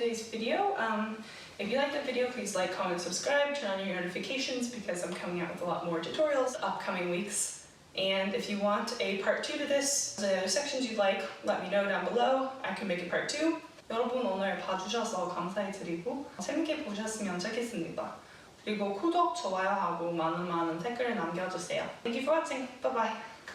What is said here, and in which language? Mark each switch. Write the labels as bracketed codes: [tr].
[en] video. If you like the video, please like, comment, subscribe, turn on your notifications because I'm coming out with a lot more tutorials upcoming weeks. And if you want a part 2 to this, the other sections you'd like, let me know down below. I can make a part 2. [ko] 여러분 오늘 봐주셔서 감사해드리고 재밌게 보셨으면 좋겠습니다. 그리고 구독, 좋아요하고 많은 댓글을 남겨주세요. [en] Thank you for watching. Bye bye.